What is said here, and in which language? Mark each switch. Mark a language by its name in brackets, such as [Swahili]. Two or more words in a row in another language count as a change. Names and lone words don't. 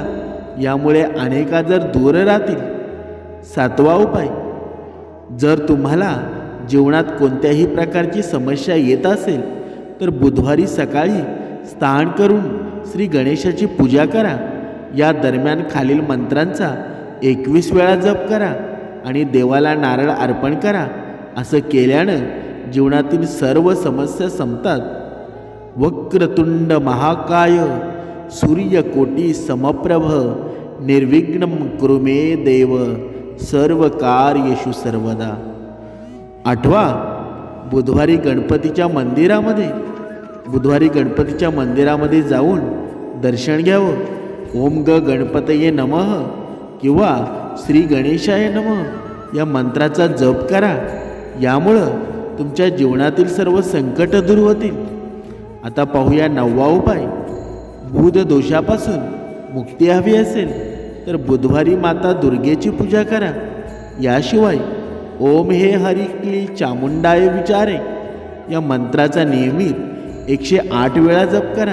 [Marathi] यामुळे अनेक आजार दूर राहतील. 7वा उपाय, जर तुम्हाला जीवनात कोणत्याही प्रकारची समस्या येत असेल तर बुधवारी सकाळी स्नान करून श्री गणेशाची पूजा करा. या दरम्यान खालील मंत्रांचा 21 वेळा जप करा आणि देवाला नारळ अर्पण करा. असं केल्यानं जीवनातील सर्व समस्या संपतात. [Sanskrit] वक्रतुंड महाकाय सूर्यकोटी समप्रभ निर्विघ्नं कुरु मे देव सर्व कार्येषु सर्वदा. [Marathi] 8वा, बुधवारी गणपतीच्या मंदिरामध्ये जाऊन दर्शन घ्यावं. [Sanskrit] ओम ग गणपतये नमः किंवा श्री गणेशाय नमः [Marathi] या मंत्राचा जप करा. यामुळं तुमच्या जीवनातील सर्व संकट दूर होतील. आता पाहूया 9वा उपाय, बुध दोषापासून मुक्ती हवी असेल तर बुधवारी माता दुर्गेची पूजा करा. याशिवाय [Sanskrit] ओम हे हरी क्ली चामुंडाय विचारे [Marathi] या मंत्राचा नियमित 108 वेळा जप करा.